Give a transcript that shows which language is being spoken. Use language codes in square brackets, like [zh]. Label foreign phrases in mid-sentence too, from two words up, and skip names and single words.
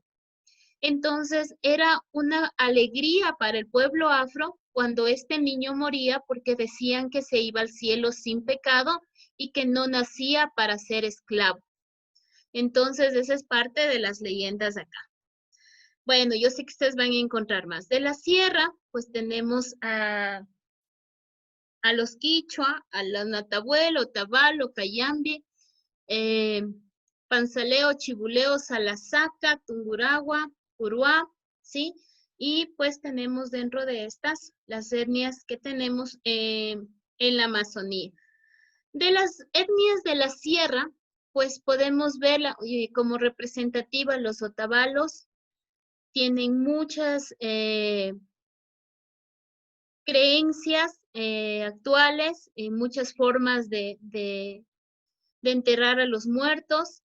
[es] Entonces era una alegría para el pueblo afro cuando este niño moría porque decían que se iba al cielo sin pecado y que no nacía para ser esclavo. Entonces esa es parte de las leyendas acá. Bueno, yo sé que ustedes van a encontrar más. De la sierra, pues tenemos a los quichua, a los natabuelo, tabalo, cayambi, panzaleo, chibuleo, salasaca, tunguragua, uruá, ¿sí? Y pues tenemos dentro de estas las etnias que tenemos en la Amazonía. De las etnias de la sierra, pues podemos ver como representativa los otavalos, tienen muchas creencias actuales, muchas formas de enterrar a los muertos.